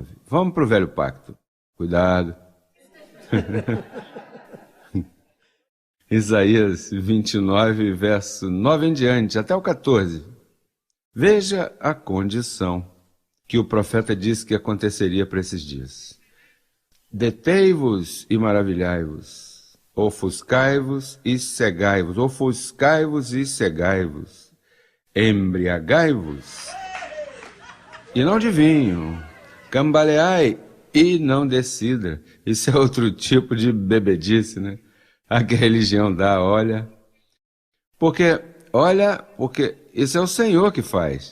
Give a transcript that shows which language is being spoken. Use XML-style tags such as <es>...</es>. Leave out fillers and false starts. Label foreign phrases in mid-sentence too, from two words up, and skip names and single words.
<pt>Vamos para o velho pacto. Cuidado. Isaías 29, verso 9 em diante, até o 14. Veja a condição que o profeta disse que aconteceria para esses dias. Detei-vos e maravilhai-vos, ofuscai-vos e cegai-vos, ofuscai-vos e cegai-vos, embriagai-vos. E não de vinho, cambaleai e não de cidra. Isso é outro tipo de bebedice, né? A que a religião dá, olha. Porque isso é o Senhor que faz.</pt>